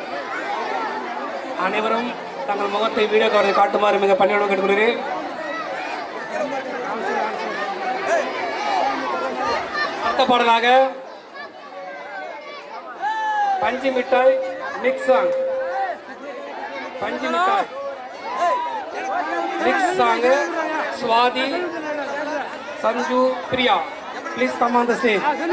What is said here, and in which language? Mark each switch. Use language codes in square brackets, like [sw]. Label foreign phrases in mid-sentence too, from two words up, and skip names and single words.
[ta] அனைவரும் தங்கள் முகத்தை [en] video coverage [ta] காட்டுமாறு மிக பணியோடு கேட்டுக்கொள்கிறேன். அடுத்த பாடலாக பஞ்சு மிட்டாய் [en] mix song. [ta] பஞ்சு மிட்டாய் [en] mix song. स्वाति, संजू, प्रिया, please come on the stage.